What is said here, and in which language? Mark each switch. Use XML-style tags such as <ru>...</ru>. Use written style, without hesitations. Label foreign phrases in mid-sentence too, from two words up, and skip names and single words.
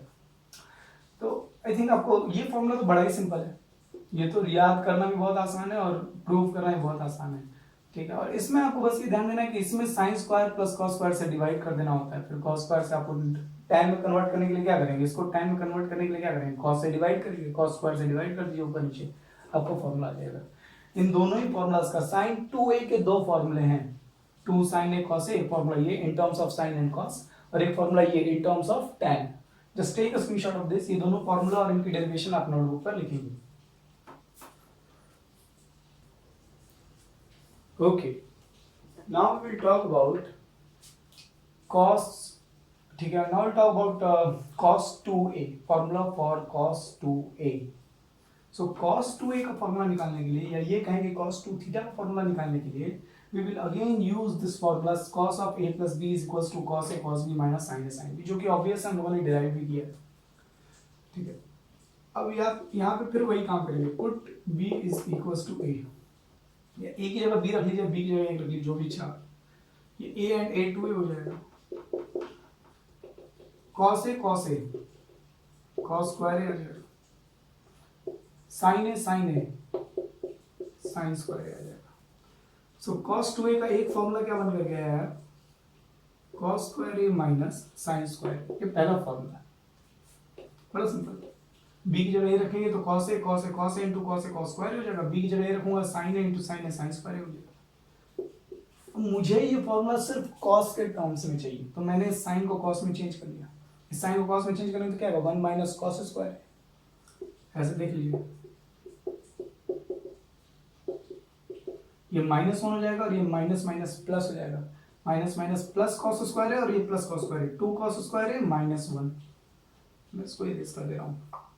<hi>तो</hi> <en>I think</en> <hi>आपको ये फॉर्मूला तो बड़ा ही सिंपल है, ये तो याद करना भी बहुत आसान है और प्रूव करना भी बहुत आसान है। ठीक है, और इसमें आपको बस ये ध्यान देना है कि इसमें</hi> <en>sine square plus cos square</en> <hi>से डिवाइड कर देना होता है, फिर</hi> <en>cos square</en> <hi>से आपको tan में कन्वर्ट करने के लिए क्या करेंगे, इसको tan में कन्वर्ट करने के लिए क्या करेंगे, cos से डिवाइड करिए,</hi> <en>cos square</en> <hi>से डिवाइड कर दीजिए ऊपर नीचे, आपको फॉर्मूला आ जाएगा। इन दोनों ही फॉर्मूलाज का, sin 2a के दो फॉर्मूले हैं, 2 sin a cos a, फॉर्मूला ये</hi> <en>in terms of sin and cos,</en> <hi>और एक फॉर्मूला ये</hi> <en>in terms of tan. just take a screenshot of this,</en> <hi>ये दोनों फॉर्मूला और इनकी डेरिवेशन आप नोटबुक पर लिखेंगे।</hi> <en>okay, now we will talk about cos,</en> <hi>ठीक है,</hi> <en>now will talk about cos 2a, formula for cos 2a.</en> <hi>सो cos 2a का फॉर्मूला निकालने के लिए, या ये कहेंगे</hi> <en>cos 2 theta</en> <hi>का फॉर्मूला निकालने के लिए,</hi> <en>we will again use this formula cos of a plus b is equals to cos a cos b minus sin a sin b,</en> <hi>जो कि ऑब्वियस हम लोगों ने डिराइव भी किया है, ठीक है। अब यहाँ पे फिर वही काम करेंगे,</hi> <en>put b is equals to a,</en> <hi>या a की जगह b रख लीजिए, b की जगह a रख लीजिए, जो भी इच्छा, ये a एंड a 2a हो जाएगा,</hi> <en>cos a cos square a</en> <hi>आ जाएगा,</hi> <en>sin a sin square a</en> <hi>आ जाएगा। सो cos 2a का एक फॉर्मूला क्या बन गया है,</hi> <en>cos square a minus sin square,</en> <hi>ये पहला फॉर्मूला, बड़ा सिंपल। b की जगह a रखेंगे तो</hi> <en>cos a into cos a cos square</en> <hi>हो जाएगा, b की जगह a रखूंगा</hi> <en>sin a into sin a sin square</en> <hi>हो जाएगा। मुझे ये फॉर्मूला सिर्फ cos के टर्म्स में चाहिए, तो मैंने sin को cos में चेंज कर लिया। इस sin को cos में चेंज करेंगे तो क्या होगा,</hi> <en>1 minus cos square,</en> <hi>ऐसे देख लीजिए, ये</hi> <en>minus one</en> <hi>हो जाएगा और ये</hi> <en>minus minus plus</en> <hi>हो जाएगा,</hi> <en>minus minus plus cos square</en> <hi>है और ये</hi> <en>plus cos square</en> <hi>है, 2</hi> <en>cos square</en> <hi>है माइनस 1, मैं इसको इरेज कर दे रहा हूँ।</hi>